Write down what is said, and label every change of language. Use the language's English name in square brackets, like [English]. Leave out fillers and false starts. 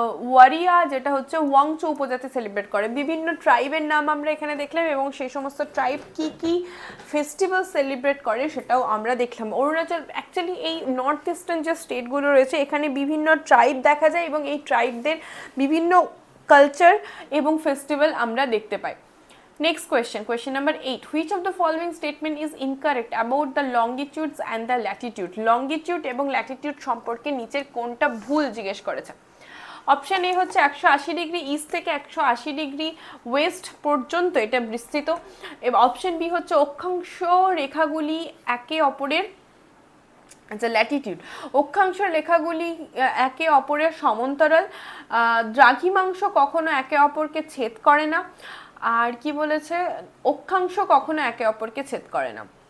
[Bangla] ওয়ারিয়া, যেটা হচ্ছে ওয়াংচু উপজাতি সেলিব্রেট করে। বিভিন্ন ট্রাইবের নাম আমরা এখানে দেখলাম এবং সেই সমস্ত ট্রাইব কি কি ফেস্টিভ্যাল সেলিব্রেট করে সেটাও আমরা দেখলাম। অরুণাচল অ্যাকচুয়ালি এই নর্থ ইস্টার্ন যে স্টেটগুলো রয়েছে এখানে বিভিন্ন ট্রাইব দেখা যায় এবং এই ট্রাইবদের বিভিন্ন কালচার এবং ফেস্টিভ্যাল আমরা দেখতে পাই। [English] Next question number 8. Which of the following statement is incorrect about the longitudes and the latitude? [Bangla] Longitude এবং ল্যাটিটিউড সম্পর্কে নিচের কোনটা ভুল জিজ্ঞেস করেছে। অপশন এ হচ্ছে 180 ডিগ্রি ইস্ট থেকে 180 ডিগ্রি ওয়েস্ট পর্যন্ত এটা বিস্তৃত। এবং অপশন বি হচ্ছে অক্ষাংশ রেখাগুলি একে অপরের, আচ্ছা ল্যাটিটিউড, অক্ষাংশ রেখাগুলি একে অপরের সমান্তরাল, দ্রাঘিমাংশ কখনো একে অপরকে ছেদ করে না, আর কি বলেছে অক্ষাংশ কখনো একে অপরকে ছেদ করে না।